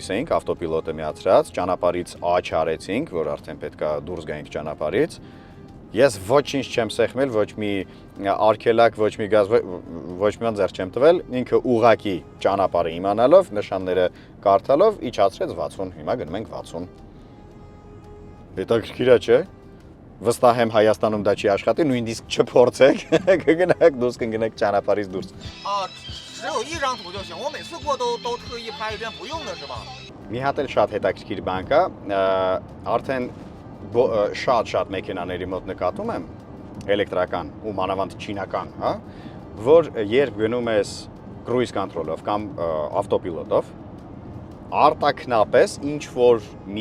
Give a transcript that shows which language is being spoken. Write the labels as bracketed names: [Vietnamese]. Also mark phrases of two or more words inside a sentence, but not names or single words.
[Armenian] էինք, ավտոպիլոտը միացրած, ճանապարհից աչ արեցինք, որ արդեն պետք է դուրս գայինք ճանապարհից։ Ես ոչինչ չեմ սեղմել, ոչ մի արգելակ, ոչ մի գազ, ոչ մի բան ձեռք չեմ տվել, ինքը ուղակի ճանապարհը իմանալով, նշանները կարդալով իջացրեց 60, հիմա գնում ենք 60։ Հետաքրքիր է, չէ՞։ Վստահ եմ Հայաստանում դա չի աշխատի, նույնիսկ չփորձեք, կգնաք դուրս կգնաք ճանապարհից դուրս։ [Chinese] 只有一张图就行，我每次过都特意拍一遍不用的是吧？ [Armenian] Մի հատ էլ շատ հետաքրքիր բան կա, արդեն շատ մեքենաների մոտ նկատում եմ, էլեկտրական ու մանավանդ չինական, հա, որ երբ գնում ես կրուիզ կոնտրոլով կամ ավտոպիլոտով, արտակնապես ինչ որ մի